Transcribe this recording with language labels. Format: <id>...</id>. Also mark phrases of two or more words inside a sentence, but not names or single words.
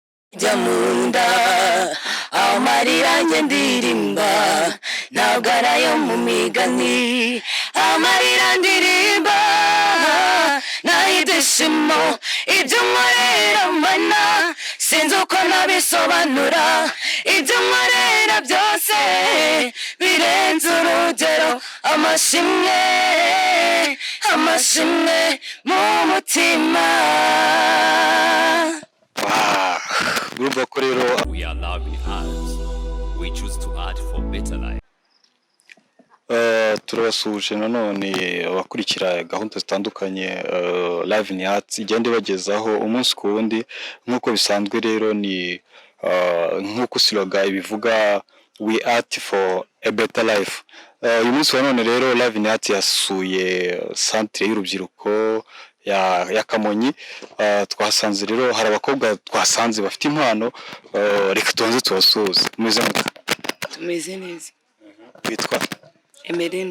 <rw>jamunda amarira ndirimba nagara yo mu migani amarira ndirimba nayideshimo ibyo nkorera mana sinzi uko nabisobanura ibyo nkorera byose birenze urugero amashimwe mu mutima. Urumva ko rero</rw> <en>we are loving hearts, we choose to act for better life.</en> <rw>turabasuje nanone abakurikira gahunda zitandukanye live ni arts igende bagezaho umunsi ku wundi nkuko bisanzwe rero ni nkuko slogan ibivuga</rw> <en>we act for a better life.</en> <rw>Uyu munsi wa none rero live ni arts yasuye centre y'urubyiruko ya Kamonyi. Twasanze rero hari abakobwa twasanze bafite impano, reka tubanze tubasuhuze. Tumeze neza. Witwa Emelyne.</rw>